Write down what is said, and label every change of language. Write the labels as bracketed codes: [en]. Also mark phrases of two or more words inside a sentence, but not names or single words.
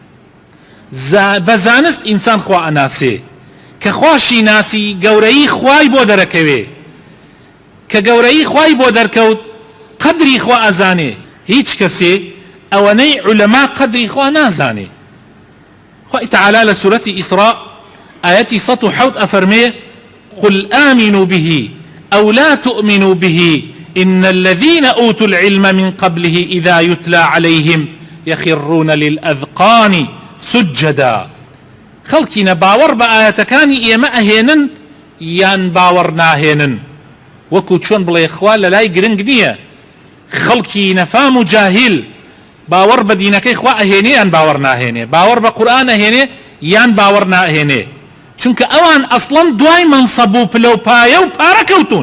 [ckb] بە زانست ئینسان خوا ئەناسێ، کە خواشی ناسی گەورەی خوای بۆ دەرەکەوێ، کە گەورەی خوای بۆ دەرکەوت قەدری خوا ئەزانێ. هیچ کەسێ ئەوەنەی عولەما قەدری خوا نازانێ. خوای تەعالی لە سورەتی ئیسراء ئاەتی 107 ئەفەرمێ: [ar] قل آمنوا به أو لا تؤمنوا به إن الذين أوتوا العلم من قبله إذا يتلى عليهم يخرون للأذقان سجدا. [ckb] خەڵکی نەباوەڕ بە ئاەتەکانی ئێمە ئەهێنن یان باوەڕ ناهێنن، وەکو چۆن بڵێ خوا لە لای گرنگ نییە. خەڵکی نەفام و جاهیل باوەڕ بە دینەکەی خوا ئەهێنێ یان باوەڕ ناهێنێ، باوەڕ بە قورئان ئەهێنێ یان باوەڕ ناهێنێ، چونکە ئەوان ئەسڵەن دوای مەنسەب و پلە و پایە و پارە کەوتون.